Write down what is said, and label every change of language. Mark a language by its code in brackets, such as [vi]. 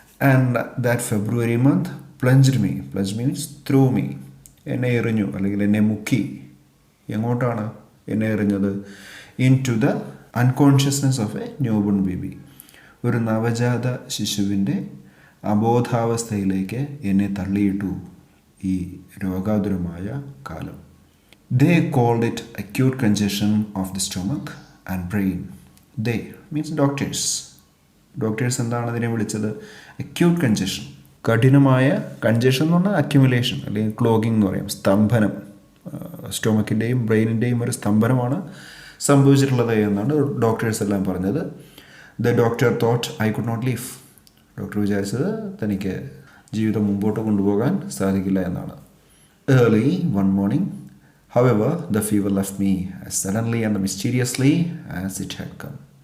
[en] and that February month plunged me means through me, [ml] എന്നെ എറിഞ്ഞു അല്ലെങ്കിൽ എന്നെ മുക്കി. എങ്ങോട്ടാണ് എന്നെ എറിഞ്ഞത്? [en] into the unconsciousness of a newborn baby, [ml] ഒരു നവജാത ശിശുവിൻ്റെ അബോധാവസ്ഥയിലേക്ക് എന്നെ തള്ളിയിട്ടു ഈ രോഗാതുരമായ കാലം. [en] They called it acute congestion of the stomach and brain. They means doctors. [ml] Doctors എന്താണ് അതിനെ വിളിച്ചത്? acute congestion. കഠിനമായ കൺജഷൻ എന്ന് പറഞ്ഞാൽ അക്യുമുലേഷൻ അല്ലെങ്കിൽ ക്ലോഗിംഗ് എന്ന് പറയും, സ്തംഭനം. സ്റ്റൊമക്കിൻ്റെയും ബ്രെയിനിൻ്റെയും ഒരു സ്തംഭനമാണ് സംഭവിച്ചിട്ടുള്ളത് എന്നാണ് ഡോക്ടേഴ്സ് എല്ലാം പറഞ്ഞത്. [en] The doctor thought I could not live. [ml] Doctor വിചാരിച്ചത് തനിക്ക് ജീവിതം മുമ്പോട്ട് കൊണ്ടുപോകാൻ സാധിക്കില്ല എന്നാണ്. [en] Early one morning however the fever left me as suddenly and mysteriously as it had come.